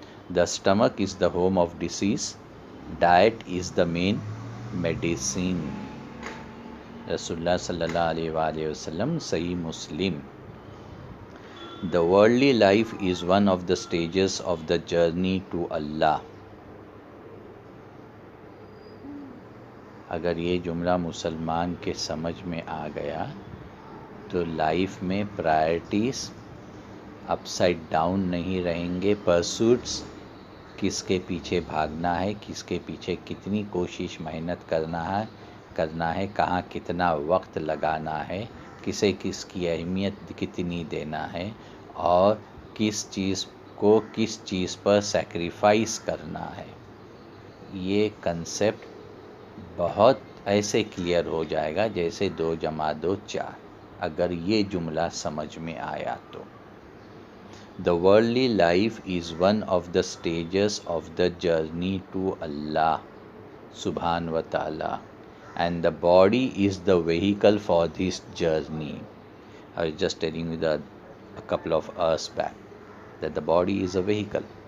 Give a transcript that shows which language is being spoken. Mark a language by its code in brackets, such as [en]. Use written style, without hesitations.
[en] The stomach is the home of disease. Diet is the main medicine. Rasulullah sallallahu alaihi wa sallam, Sahih Muslim. The worldly life is one of the stages of the journey to Allah. [ur] اگر یہ جملہ مسلمان کے سمجھ میں آ گیا تو life میں پرائرٹیز اپ سائڈ ڈاؤن نہیں رہیں گے. پرسوٹس، کس کے پیچھے بھاگنا ہے، کس کے پیچھے کتنی کوشش محنت کرنا ہے، کہاں کتنا وقت لگانا ہے، کسے کس کی اہمیت کتنی دینا ہے، اور کس چیز پر سیکریفائس کرنا ہے. یہ کنسیپٹ بہت ایسے کلیئر ہو جائے گا جیسے 2 + 2 4، اگر یہ جملہ سمجھ میں آیا تو. [en] The worldly life is one of the stages of the journey to Allah subhanahu wa ta'ala, and the body is the vehicle for this journey. I was just telling you a couple of hours back that the body is a vehicle.